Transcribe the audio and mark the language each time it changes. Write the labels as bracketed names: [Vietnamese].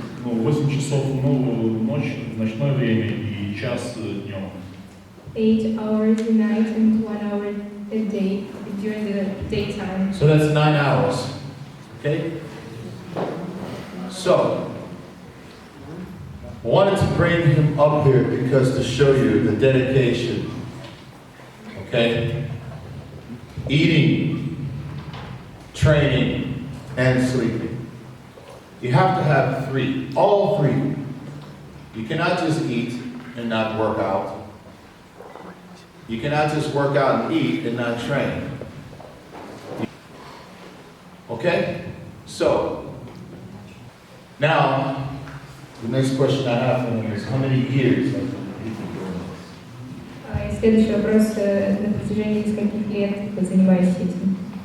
[Russian] 8 часов ночь, ночное время и час днем. [English] 8 hours a night and 1 hour a day during the daytime. So that's 9 hours. Okay? So, I wanted to bring him up here because to show you the dedication. Okay? Eating, training, and sleeping. You have to have 3, all 3. You cannot just eat and not work out. You cannot just work out and eat and not train. Okay? So, now, the next question I have for him is how many years have you been doing this? [Russian] Следующий вопрос, на протяжении скольких лет вы занимаетесь этим?